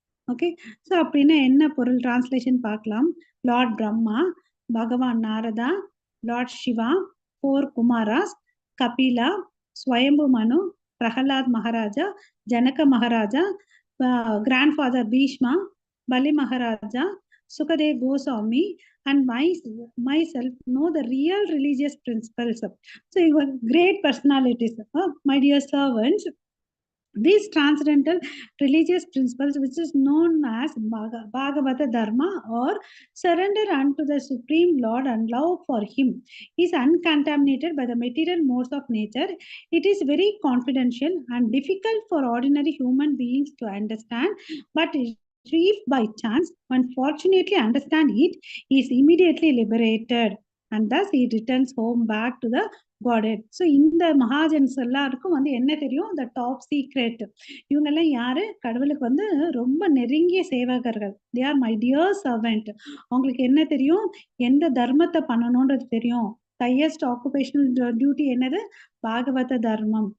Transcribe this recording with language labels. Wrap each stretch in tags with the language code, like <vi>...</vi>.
<ta>Okay, so அப்படின்னா என்ன பொருள்? டிரான்ஸ்லேஷன் பார்க்கலாம். லார்ட் பிரம்மா, பகவான் நாரதா, லார்ட் சிவா, 4 குமாராஸ், கபிலா, ஸ்வயம்பு மனு, பிரகலாத் மகாராஜா, ஜனக மகாராஜா, கிராண்ட் ஃபாதர் பீஷ்மா, பலி Maharaja,</ta> <en>Sukadev Goswami and myself know the real religious principles. So you are great personalities, my dear servants. These transcendental religious principles, which is known as Bhagavata Dharma or surrender unto the Supreme Lord and love for Him, is uncontaminated by the material modes of nature. It is very confidential and difficult for ordinary human beings to understand, but if by chance one fortunately understand it, he is immediately liberated, and thus he returns home back to the Godhead.</en> <ta>So இந்த மகாஜன்ஸ் எல்லாருக்கும் வந்து என்ன தெரியும், இந்த top secret. இவங்கெல்லாம் யாரு, கடவுளுக்கு வந்து ரொம்ப நெருங்கிய சேவகர்கள்.</ta> <en>They are my dear servant.</en> <ta>அவங்களுக்கு என்ன தெரியும், எந்த தர்மத்தை பண்ணணும்ன்றது தெரியும்.</ta> <en>highest occupational duty</en> <ta>என்னது, பாகவத தர்மம்.</ta>